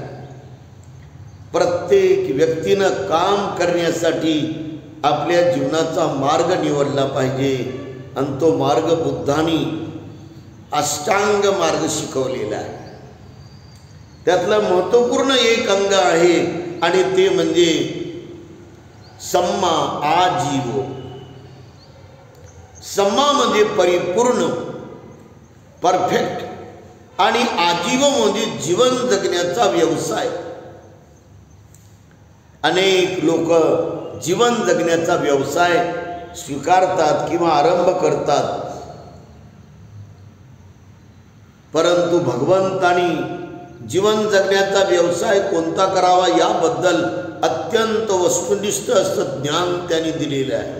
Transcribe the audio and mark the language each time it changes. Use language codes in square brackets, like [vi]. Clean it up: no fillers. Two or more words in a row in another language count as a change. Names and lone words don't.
[mr] प्रत्येक व्यक्तीनं काम करण्यासाठी आपल्या जीवनाचा मार्ग निवडला पाहिजे. आणि तो मार्ग बुद्धांनी अष्टांग मार्ग शिकवलेला आहे. त्यातलं महत्त्वपूर्ण एक अंग आहे आणि ते म्हणजे [pi] सम्मा आजीव. [mr] सम्मा म्हणजे परिपूर्ण, परफेक्ट, आणि आजीव म्हणजे जीवन जगण्याचा व्यवसाय. अनेक लोक जीवन जगण्याचा व्यवसाय स्वीकारतात किंवा आरंभ करतात, परंतु भगवंतानी जीवन जगण्याचा व्यवसाय कोणता करावा याबद्दल अत्यंत वस्तुनिष्ठ असं ज्ञान त्यांनी दिलेलं आहे.